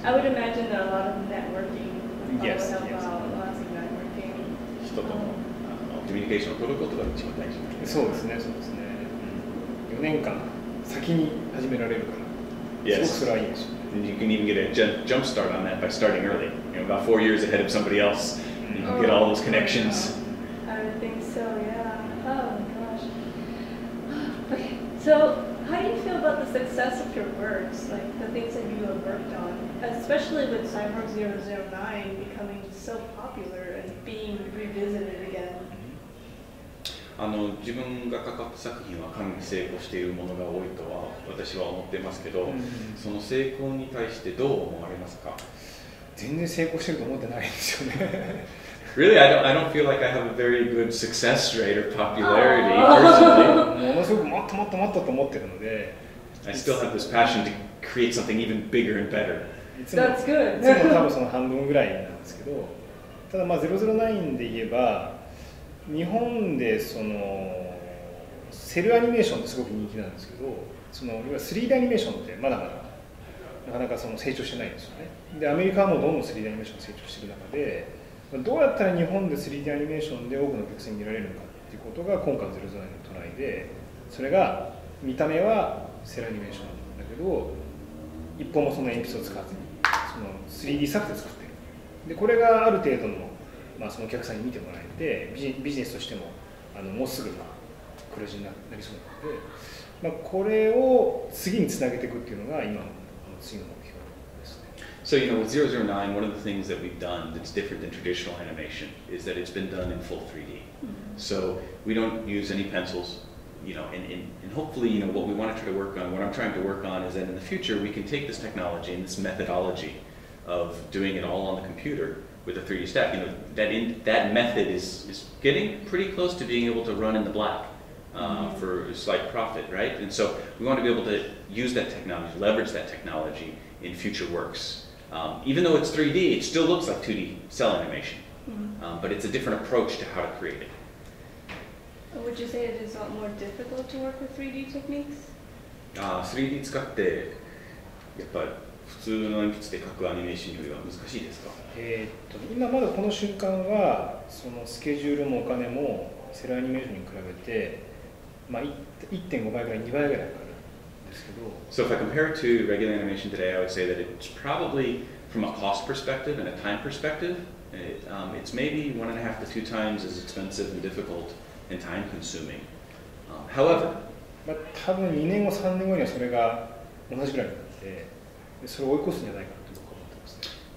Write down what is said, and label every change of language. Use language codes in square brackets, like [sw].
[en] I would imagine that a lot of networking would Yes, help yes. out. Lots of networking. [ja] 人とのコミュニケーションを取ることが一番大事。そうですね、そうですね。4年間先に始められるから、すごくそれはいいですよね。 [en] And you can even get a jump start on that by starting early. About 4 years ahead of somebody else. You can get all those connections. I would think so, yeah. Oh my gosh. Okay, so how do you feel about the success of your works, like the things that you have worked on, especially with Cyborg 009 becoming so popular and being revisited again? [ja] 自分が関わった作品はかなり成功しているものが多いとは私は思っていますけど、その成功に対してどう思われますか？全然成功してると思ってないんですよね。 [en] Really, I don't feel like I have a very good success rate or popularity personally. [ja] ものすごくもっともっともっとと思ってるので、 [en] I still have this passion to create something even bigger and better. That's good. [ja] いつも多分その半分ぐらいなんですけど、ただまあ009で言えば。日本でそのセルアニメーションってすごく人気なんですけど、そのいわゆる 3D アニメーションってまだまだなかなかその成長してないんですよね。でアメリカはもうどんどん 3D アニメーション成長している中で、どうやったら日本で 3D アニメーションで多くのお客さんに見られるのかっていうことが今回の009のトライで、それが見た目はセルアニメーションなんだけど、一本もその鉛筆を使わずにその 3D 作で作ってる。でこれがある程度のそのお客さんに見てもらえてビジネスとしてももうすぐ黒字になりそうなので、これを次につなげていくっていうのが今の次の目標ですね。 [en] So with 009, one of the things that we've done that's different than traditional animation is that it's been done in full 3D. So we don't use any pencils, and hopefully what we want to try to work on, what I'm trying to work on is that in the future we can take this technology and this methodology of doing it all on the computer with a 3D stack, that method is getting pretty close to being able to run in the black for a slight profit, right? And so we want to be able to use that technology, leverage that technology in future works. Even though it's 3D, it still looks like 2D cell animation, but it's a different approach to how to create it. Would you say it is a lot more difficult to work with 3D techniques? [ja] 3D 使ってやっぱり普通の鉛筆で描くアニメーションよりは難しいですか？今まだこの瞬間はそのスケジュールもお金もセルアニメーションに比べて、1.5 倍ぐらい2倍ぐらいかかるんですけど。 [en] So if I compare it to regular animation today, I would say that it's probably from a cost perspective and a time perspective, it's maybe 1.5 to 2 times as expensive and difficult and time consuming. However, [ja] 多分2年後3年後にはそれが同じぐらいになって。それを追い越すんじゃないかと僕は思ってますね。